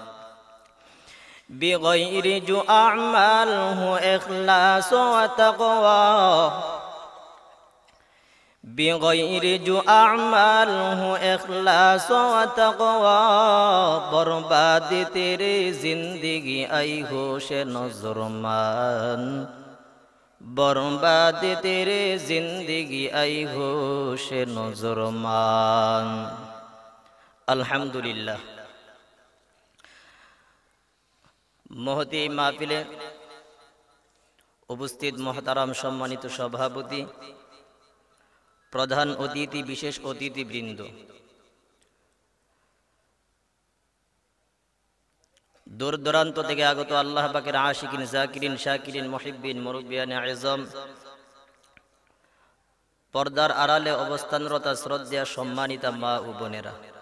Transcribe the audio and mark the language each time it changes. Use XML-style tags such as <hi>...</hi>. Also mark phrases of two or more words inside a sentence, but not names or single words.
<ur>بغیر جو اعمال ہو اخلاص و تقوی بغیر جو اعمال ہو اخلاص و تقوی برباد تیرے زندگی ای ہوش نظرمان برباد تیرے زندگی ای ہوش نظرمان الحمدللہ</ur> <bn>মহতি মাহফিলে উপস্থিত মহতারাম সম্মানিত সভাপতি প্রধান অতিথি বিশেষ অতিথিবৃন্দ দূর দূরান্ত থেকে আগত আল্লাহ পাকের আশিকিন জাকিরিন শাকিরিন মুহিব্বিন মুরব্বিয়ানে আযম পর্দার আড়ালে অবস্থানরত শ্রদ্ধেয় সম্মানিতা মা ও বোনেরা</bn>